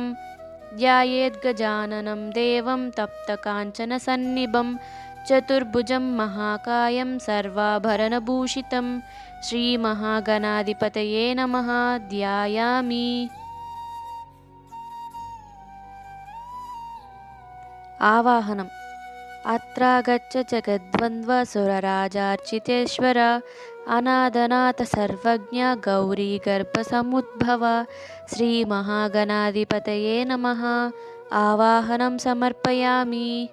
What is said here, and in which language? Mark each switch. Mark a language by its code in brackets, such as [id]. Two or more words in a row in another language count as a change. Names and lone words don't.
[sa] ధ్యాయేద్గజాననం దేవం తప్తకాంచన సన్నిభం చతుర్భుజం మహాకాయం సర్వాభరణభూషితం శ్రీమహాగణాధిపతయే నమః ధ్యాయామి. आवाहनम् अत्रागच्छ जगद्वन्द्वसुरराजार्चितेश्वर अनादनाथ सर्वज्ञ गौरीगर्भसमुद्भव श्रीमहागणाधिपतये नमः। आवाहनं समर्पयामि।